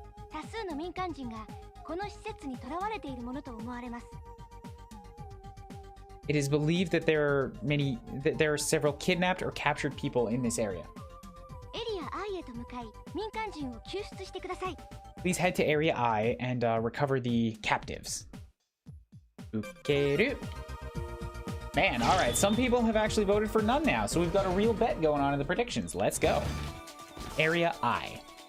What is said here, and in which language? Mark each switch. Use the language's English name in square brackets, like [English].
[Japanese] 多数の民間人がこの施設に囚われているものと思われます。 [English] It is believed that there are several kidnapped or captured people in this area. [Japanese] エリア I へと向かい民間人を救出してください。 [English] Please head to Area I and recover the captives. Ukeru. Man, alright, some people have actually voted for none now, so we've got a real bet going on in the predictions. Let's go. Area I.